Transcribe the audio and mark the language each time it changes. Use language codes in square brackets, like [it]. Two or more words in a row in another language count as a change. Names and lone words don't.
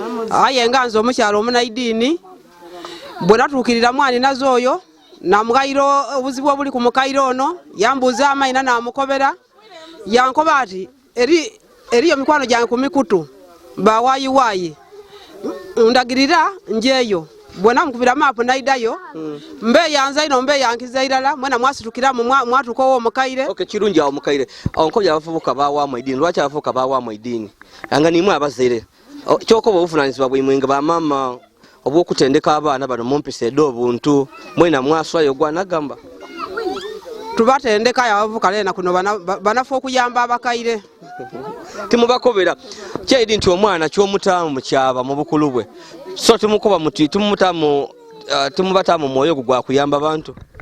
[xog] Aye nga nze omukyalo omunaidiini, bwe natuukirira mwaninaze oyo, namugayira obuzibu obuli ku mukaire ono, yambuuza amaina namukobera, yankoba ati, "Eri-, eriyo mikwano gyange ku mikutu, bawaayiwaayi. Ndagirira njeyo." Bwe namukubira maapu naidayo, Mm. mbeyanza ino, mbeyankiza irala, mwena mwasitukira mu mwa-, mwatuuka owo omukaire. Okay, kirungi awo omukaire. Awo nkobya abavubuka bawaamu idiini. Lwaki abavubuka bawaamu idiini? Nga nimwe abazaire. O, kyokoba obuvunaanyizibwa bwe mmwe nga bamaama obw'okutendeka abaana bano mumpisa edda obuntu, mwena mwaswayo gwa nagamba. Tubatendeka ya abavubuka lena kuno bana-, ba-, banafu okuyamba abakaire. Timubakobera. Kyaidi nti omwana ky'omutaamu kyaba mu bukulu bwe. So timukoba muti, timumutaamu, ah, timubataamu mwoyo gwa kuyamba bantu.